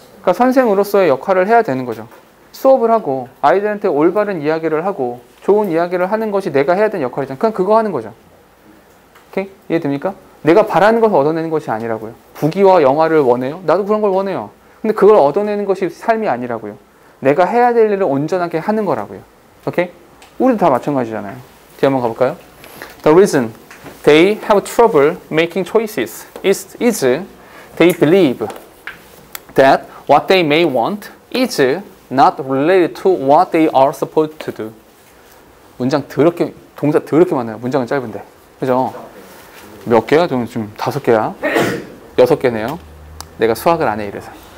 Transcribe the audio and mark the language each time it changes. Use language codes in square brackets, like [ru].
[ko] 그러니까 선생으로서의 역할을 해야 되는 거죠. 수업을 하고 아이들한테 올바른 이야기를 하고 좋은 이야기를 하는 것이 내가 해야 되는 역할이잖아. 그냥 그거 하는 거죠. 오케이? 이해됩니까? 내가 바라는 것을 얻어내는 것이 아니라고요. 부귀와 영화를 원해요? 나도 그런 걸 원해요. 근데 그걸 얻어내는 것이 삶이 아니라고요. 내가 해야 될 일을 온전하게 하는 거라고요. 오케이? 우리도 다 마찬가지잖아요. 뒤에 한번 가볼까요? [en] The reason they have trouble making choices is they believe that what they may want is not related to what they are supposed to do. [ko] 문장 더럽게, 동사 더럽게 많아요. 문장은 짧은데. 그죠? 몇 개야? 좀 5개야? 6개네요. 내가 수학을 안 해, 이래서.